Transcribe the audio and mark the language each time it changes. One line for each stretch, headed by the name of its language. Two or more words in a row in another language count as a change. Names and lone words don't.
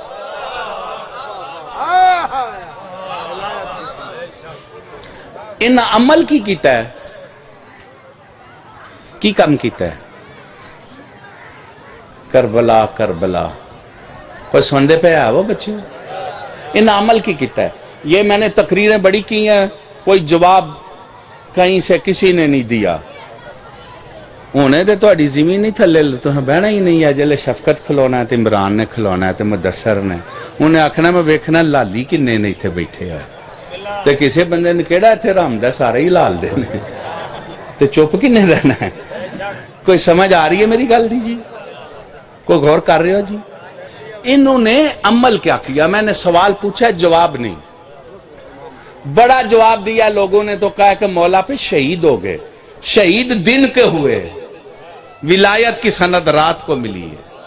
Punjabi: ان عمل کی کیتا ہے، کی کم کیتا ہے؟ کربلا کربلا. کوئی سندے پہ ہے وہ بچے؟ ان عمل کی کیتا ہے.
Urdu: یہ میں نے تقریریں بڑی کی ہیں، کوئی جواب کہیں سے کسی نے نہیں دیا.
Punjabi: انہیں تے تہاڈی زمین نہیں تھلے تساں بہنا ہی نہیں ہے. جلے شفقت کھلونا ہے تے عمران نے کھلونا ہے تے مدثر نے، انہیں آکھنا میں ویکھنا لالی کنے نے ایتھے بیٹھے ہوئے تے کسے بندے نے کیڑا ایتھے رحمدہ سارے ہی لال دے نے تے چپ کنے رہنا ہے. کوئی سمجھ آ رہی ہے میری گل دی جی؟
Urdu: کوئی غور کر رہے ہو جی؟ انہوں نے عمل کیا کیا؟ میں نے سوال پوچھا ہے، جواب نہیں. بڑا جواب دیا لوگوں نے تو کہا کہ مولا پہ شہید ہو گئے. شہید دن کے ہوئے، ولایت کی سند رات کو ملی ہے.